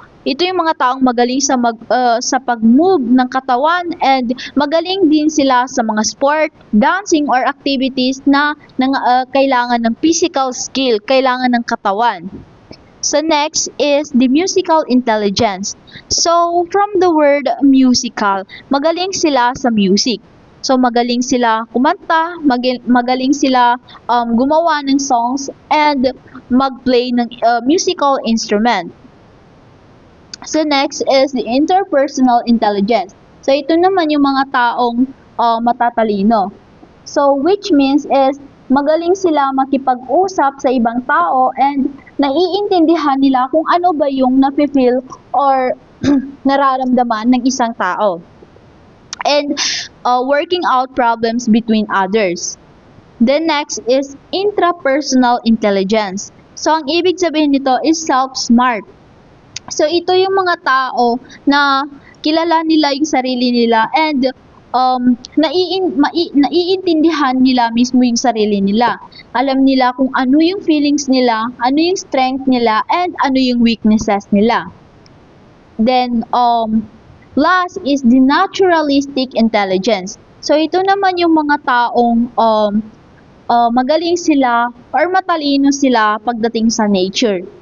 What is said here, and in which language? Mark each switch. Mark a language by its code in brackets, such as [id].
[tl] Ito yung mga taong magaling sa pag-move ng katawan, and magaling din sila sa mga [en] sport, dancing, or activities [tl] na kailangan ng physical skill, kailangan ng katawan. [en] So next is the musical intelligence. [tl] So from the word musical, magaling sila sa music. So magaling sila kumanta, magaling sila gumawa ng songs, and mag-play ng musical instrument. [en] So next is the interpersonal intelligence. [tl] So ito naman yung mga taong matatalino. So which means is magaling sila makipag-usap sa ibang tao, and naiintindihan nila kung ano ba yung nafe-feel or nararamdaman ng isang tao. [en] And working out problems between others. Then next is intrapersonal intelligence. [tl] So ang ibig sabihin nito is self-smart. So ito yung mga tao na kilala nila yung sarili nila, and naiintindihan nila mismo yung sarili nila. Alam nila kung ano yung feelings nila, ano yung strength nila, and ano yung weaknesses nila. [en] Then last is the naturalistic intelligence. [tl] So ito naman yung mga taong magaling sila or matalino sila pagdating sa nature.